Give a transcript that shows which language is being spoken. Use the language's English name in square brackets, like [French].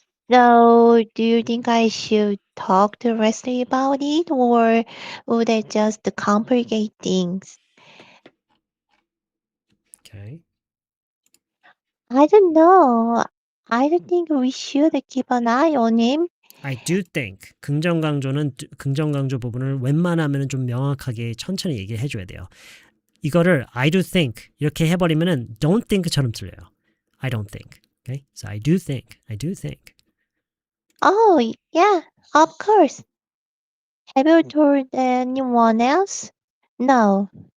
[English] So, do you think I should talk to Leslie about it, or would it just complicate things? Okay. I don't know. I don't think we should keep an eye on him. I do think [Korean] 긍정강조 부분을 웬만하면 좀 명확하게 천천히 얘기를 해줘야 돼요. 이거를 [English] I do think [Korean] 이렇게 해버리면은 don't think처럼 들려요. [English] I don't think. Okay? So I do think. Oh, yeah, of course. Have you told anyone else? No.